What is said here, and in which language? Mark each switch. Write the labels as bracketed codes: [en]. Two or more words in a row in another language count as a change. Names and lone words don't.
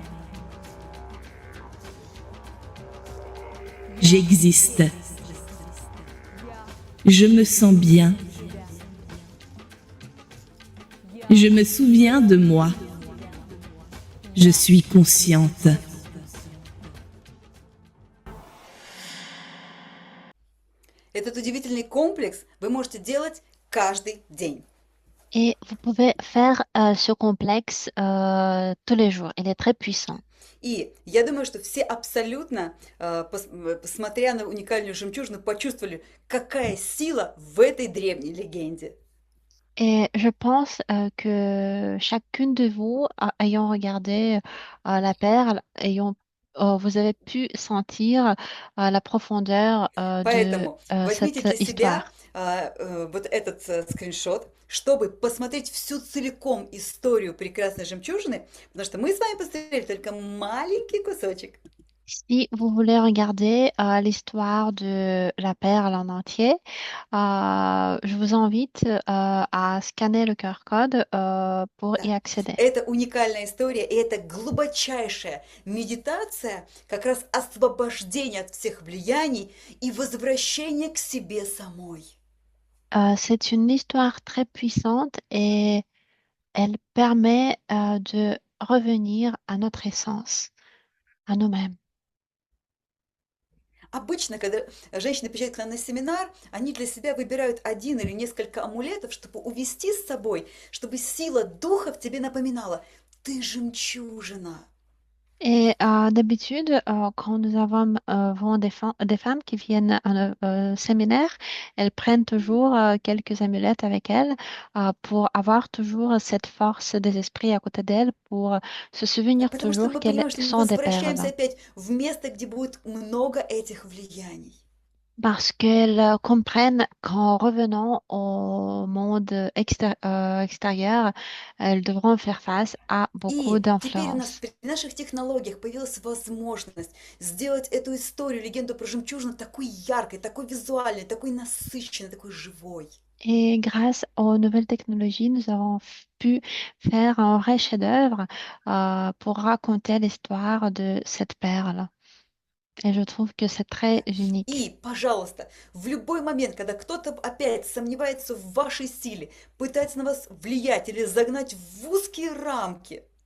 [fr] J'existe. Je me sens bien. Je me souviens de moi. Je suis consciente. [ru] Этот удивительный комплекс вы можете делать каждый день. [fr] Et vous pouvez faire ce complexe tous les jours. Il est très puissant. [ru] И я думаю, что все абсолютно, смотря на уникальную жемчужину, почувствовали, какая сила в этой древней легенде. [fr] Et je pense que chacune de vous, ayant regardé la perle, vous avez pu sentir la profondeur de [ru] Поэтому возьмите [fr] cette [ru] для себя [fr] histoire. [ru] вот этот скриншот, чтобы посмотреть всю целиком историю прекрасной жемчужины, потому что мы с вами посмотрели только маленький кусочек. [fr] Si vous voulez regarder l'histoire de la perle en entier, je vous invite à scanner le QR code pour y [ru] Да. [fr] accéder. [ru] Это уникальная история, и это глубочайшая медитация, как раз освобождение от всех влияний и возвращение к себе самой. [fr] C'est une histoire très puissante et elle permet de revenir à notre essence, à nous-mêmes. [ru] Обычно, когда женщины приезжают к нам на семинар, они для себя выбирают один или несколько амулетов, чтобы увести с собой, чтобы сила духа в тебе напоминала: ты жемчужина. [fr] Et d'habitude, quand nous avons des femmes qui viennent à nos séminaires, elles prennent toujours quelques amulettes avec elles pour avoir toujours cette force des esprits à côté d'elles, pour se [ru] Да, [fr] souvenir [ru] потому что [fr] toujours [ru] мы [fr] qu'elles [ru] понимаем, что мы [fr] sont des [ru] возвращаемся [fr] perles. [ru] опять в место, где будет много этих влияний. [fr] Parce qu'elles comprennent qu'en revenant au monde extérieur, elles devront faire face à beaucoup [ru] И теперь у нас [fr] d'influences. [ru] при наших технологиях появилась возможность сделать эту историю, легенду про жемчужину такой яркой, такой визуальной, такой насыщенной, такой живой. [fr] Et grâce aux nouvelles technologies, nous avons pu faire un vrai chef-d'œuvre pour raconter l'histoire de cette perle. Et je trouve que c'est très [ru] Да. [fr] unique. [ru] И, пожалуйста, в любой момент, когда кто-то опять сомневается в вашей силе, пытается на вас влиять или загнать в узкие рамки,